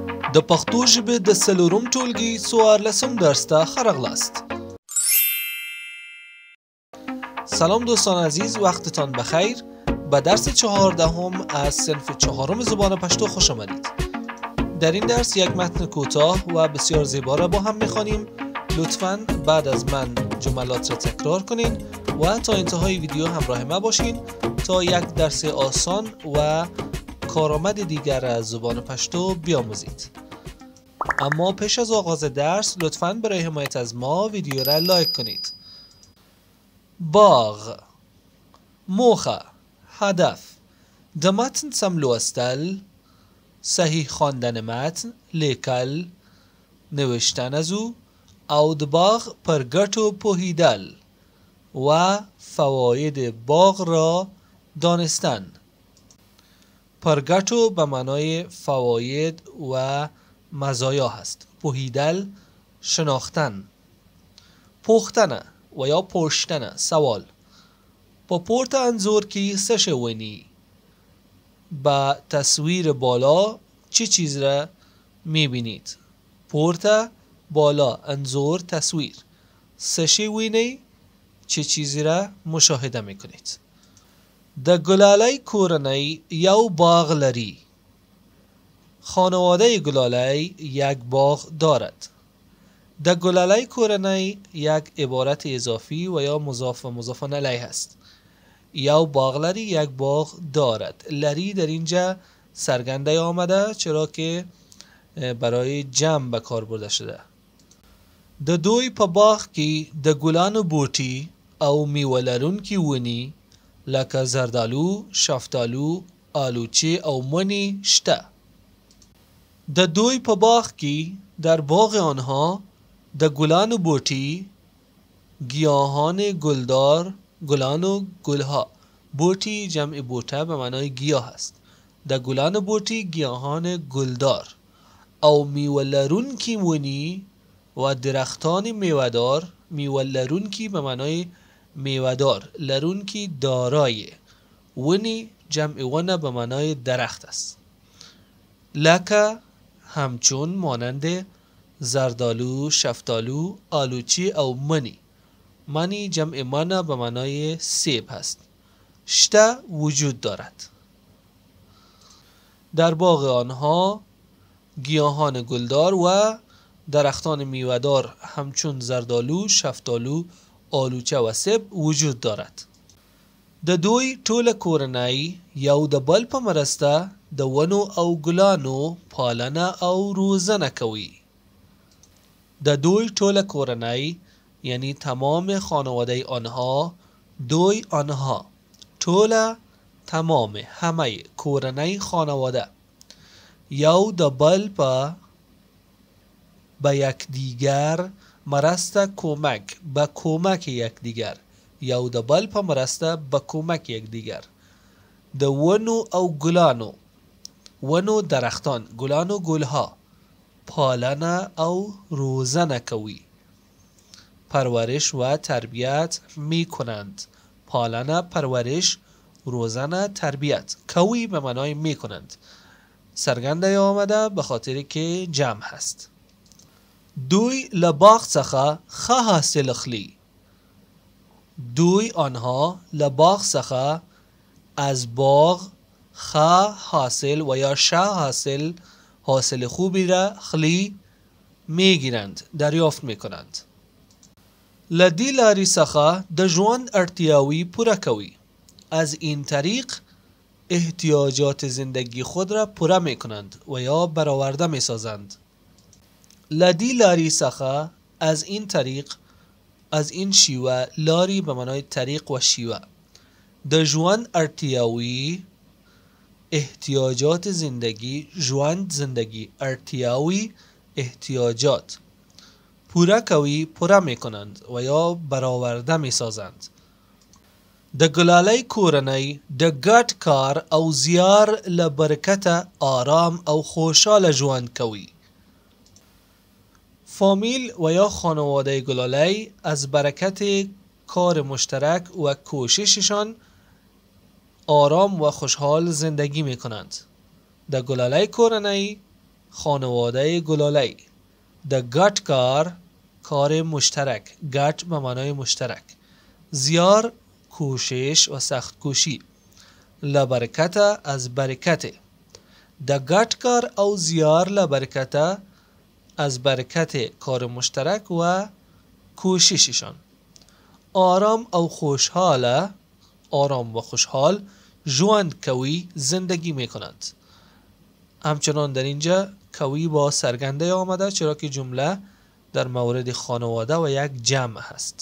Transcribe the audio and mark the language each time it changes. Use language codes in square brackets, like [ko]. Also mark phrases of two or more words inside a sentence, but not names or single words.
[ps] د پښتو ژبې د څلورم ټولګي 14 درس ته ښه راغلاست. [fa] سلام دوستان عزیز، وقتتان بخیر. به درس 14 از صنف 4 زبان پشتو خوش آمدید. در این درس یک متن کوتاه و بسیار زیبا را با هم می‌خوانیم. لطفاً بعد از من جملات را تکرار کنین و تا انتهای ویدیو همراه ما باشین تا یک درس آسان و کارآمد دیگر از زبان پشتو بیاموزید. اما پیش از آغاز درس لطفاً برای حمایت از ما ویدیو را لایک کنید. باغ، موخه، هدف. [ps] د متن سم لوستل، [fa] صحیح خواندن متن، [ps] لیکل، نوشتن از او د باغ پر ګټو پوهیدل [fa] و فواید باغ را دانستن. [ps] پر ګټو [fa] به معنای فواید و مزایا هست. پوهیدل شناختن. پوښتنه و یا پرسیدن، سوال. [ps] په پورته انځور کې څه شوی؟ [fa] با تصویر بالا چه چیز را میبینید؟ پورته، بالا، انظور، تصویر. [ps] څه شوی [fa] چه چیزی را مشاهده میکنید؟ [ps] د ګلالۍ کورنۍ یو باغ لري. [fa] خانواده گلالی یک باغ دارد. [ps] د ګلالۍ کورنۍ [fa] یک عبارت اضافی و یا مضاف و مضاف الیه است. [ps] یو باغ لري، [fa] یک باغ دارد. لري در اینجا سرگنده آمده چرا که برای جمع به کار برده شده. [ps] د دوی په باغ کې د ګلانو بوټي او میوه لرونکي ونې لکه زردالو، شفتالو، آلوچه او منی شته. د دوی په باغ کې [fa] در باغ آنها [ps] د ګلانو بوټي، [fa] گیاهان گلدار، گلان و گلها. بوټي جمع بوټه به معنای گیاه است. [ps] د ګلانو بوټي، [fa] گیاهان گلدار [ps] او میوه لرونکي ونې [fa] و درختان میوه‌دار. [ps] میوه لرونکي [fa] به معنای میوه‌دار، لرونکي دارای. ونی جمع ونه به معنای درخت است. لکه همچون، مانند زردالو، شفتالو، [ps] آلوچی او منی. [fa] منی جمع منه به معنای سیب هست. شته وجود دارد. در باغ آنها گیاهان گلدار و درختان میوه‌دار همچون زردالو، شفتالو، آلوچه و سیب وجود دارد. [ps] د دوی ټوله کورنۍ یو د بل په مرسته د ونو او ګلانو پالنه او روزنه کوي. د دوی ټوله کورنۍ [fa] یعنی تمام خانواده آنها. دوی، آنها. ټوله تمام، همه. کورنۍ خانواده. [ps] یو د بل [fa] به یکدیگر مرسته کمک، به کمک یکدیگر. [ps] یو د بل په مرسته [fa] به کمک یکدیگر. [ps] د ونو او ګلانو، ونو درختان، ګلانو گلها. پالنه او روزنه کوي. [fa] پرورش و تربیت می کنند. پالنه، پرورش، روزنه، تربیت. کوي به معنای می کنند. سرگنده آمده به خاطر که جمع هست. [ps] دوی له باغ څخه ښه حاصل اخلي. [fa] دوی، آنها، [ps] له باغ څخه [fa] از باغ [ps] ښه حاصل [fa] و یا شه حاصل خوبی را خلی میگیرند، دریافت میکنند. [ps] له دې لارې څخه د ژوند اړتیاوې پوره کوي. [fa] از این طریق احتیاجات زندگی خود را پوره میکنند و یا برآورده میسازند. [ps] له دې لارې څخه، [fa] از این طریق، از این شیوه. لاری به معنای طریق و شیوه. [ps] د ژوند اړتیاوې، [fa] احتیاجات زندگی، ژوند، زندگی، اړتیاوې، احتیاجات. [ps] پوره کوي، [fa] پوره میکنند و یا برآورده میسازند. [ps] د ګلالۍ کورنۍ د ګډ کار او زیار له برکته آرام او خوشحاله ژوند کوي. [fa] فامیل و یا خانواده گلالی از برکت کار مشترک و کوشششان آرام و خوشحال زندگی می کنند. [ps] د ګلالۍ کورنۍ [fa] خانواده گلالی. [ps] د ګډ کار مشترک. [fa] ګډ به معنای مشترک. زیار کوشش و سخت کوشی. لبرکت از برکت. [ps] د ګډ کار او زیار لبرکت [fa] از برکت کار مشترک و کوشششان. آرام و خوشحال. آرام و خوشحال [ps] ژوند کوی [fa] زندگی میکنند. همچنان در اینجا کوی با سرگنده آمده چرا که جمله در مورد خانواده و یک جمع هست.